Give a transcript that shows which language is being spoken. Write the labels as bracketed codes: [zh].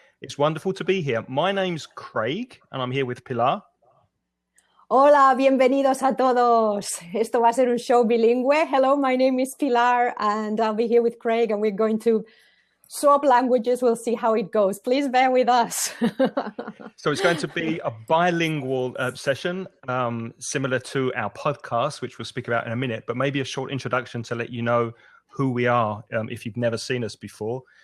[en] It's wonderful to be here. My name's Craig, and I'm here with Pilar. [es] Hola, bienvenidos a todos. Esto va a ser un show bilingüe. [en] Hello, my name is Pilar, and I'll be here with Craig, and we're going to swap languages. We'll see how it goes. Please bear with us. So it's going to be a bilingual session, similar to our podcast, which we'll speak about in a minute, but maybe a short introduction to let you know who we are if you've never seen us before.